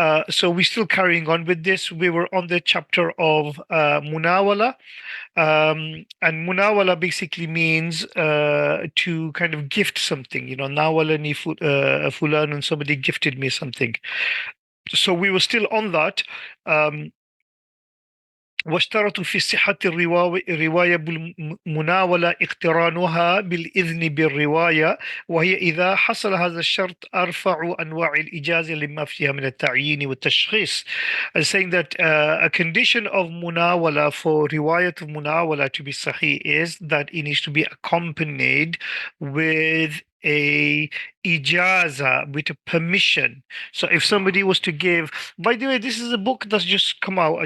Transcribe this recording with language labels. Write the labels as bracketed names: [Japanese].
[English] So we're still carrying on with this. We were on the chapter of Munawala. And munawala basically means to kind of gift something. [Arabic] Nawalani fulan, [English] and somebody gifted me something. So we were still on that. [Arabic] Um, واشترطوا في صحة الرواية بالمناولة اقترانها بالإذن بالرواية، وهي إذا حصل هذا الشرط أرفع أنواع الإجازة لما فيها من التعيين والتشخيص. [English] And saying that a condition of munawala for riwayat of munawala to be sahih is that it needs to be accompanied with a ijaza, with a permission. So if somebody was to give, by the way, this is a book that's just come out.